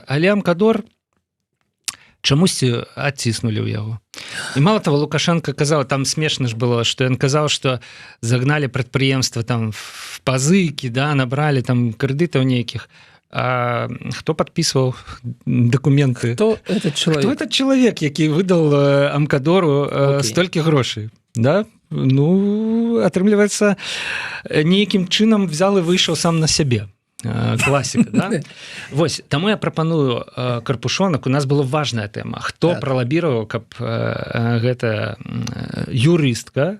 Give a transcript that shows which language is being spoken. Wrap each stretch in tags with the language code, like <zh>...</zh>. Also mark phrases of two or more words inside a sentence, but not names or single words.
<be>Але Амкадор чамусьці адціснулі ў яго. І</be> <ru>мала того,</ru> <be>Лукашенко казаў, там смешна ж было, што ён казаў, што загналі прадпрыемства там в пазыкі, да, набралі там крэдытаў нейкіх. хто падпісваў дакументы,</be> <ru>Кто этот человек?</ru> <be>хто этот чалавек, які выдал Амкадору столькі грошай, да? Ну, атрымліваецца, нейкім чынам взял і выйшаў сам на сябе. Класіка, да? Вось, таму я прапаную Карпушонак, у нас была важная тэма, хто пралабіраваў, каб гэта юрыстка,</be>